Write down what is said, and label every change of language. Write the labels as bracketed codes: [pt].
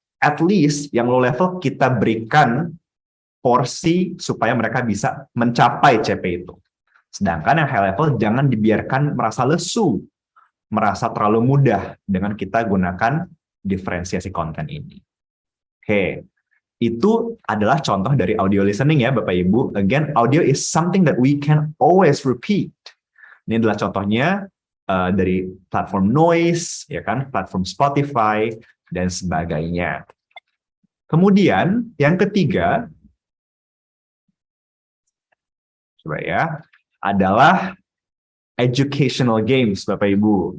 [en] At least [id] yang low level kita berikan porsi supaya mereka bisa mencapai CP itu. Sedangkan yang high level jangan dibiarkan merasa lesu, merasa terlalu mudah dengan kita gunakan diferensiasi konten ini. Oke, itu adalah contoh dari audio listening ya Bapak Ibu. [en] Again, audio is something that we can always repeat. [id] Ini adalah contohnya dari platform Noise, ya kan, platform Spotify, dan sebagainya. Kemudian, yang ketiga, coba ya, adalah educational games, Bapak Ibu.